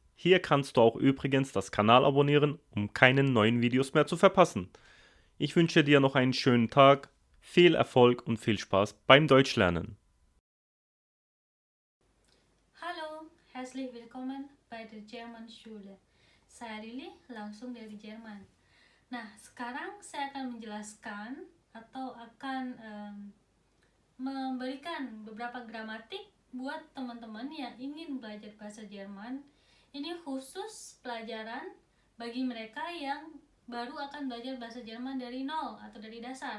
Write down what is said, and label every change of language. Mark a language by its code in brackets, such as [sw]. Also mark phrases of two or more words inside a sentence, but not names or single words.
[de] Hier kannst du auch übrigens das Kanal abonnieren, um keine neuen Videos mehr zu verpassen. Ich wünsche dir noch einen schönen Tag, viel Erfolg und viel Spaß beim Deutschlernen. Halo, herzlich willkommen bei der German Schule. [id] Saya Lili, langsung dari Jerman. Nah, sekarang saya akan menjelaskan atau akan memberikan beberapa gramatik buat teman-teman yang ingin belajar bahasa Jerman. Ini khusus pelajaran bagi mereka yang baru akan belajar bahasa Jerman dari nol atau dari dasar.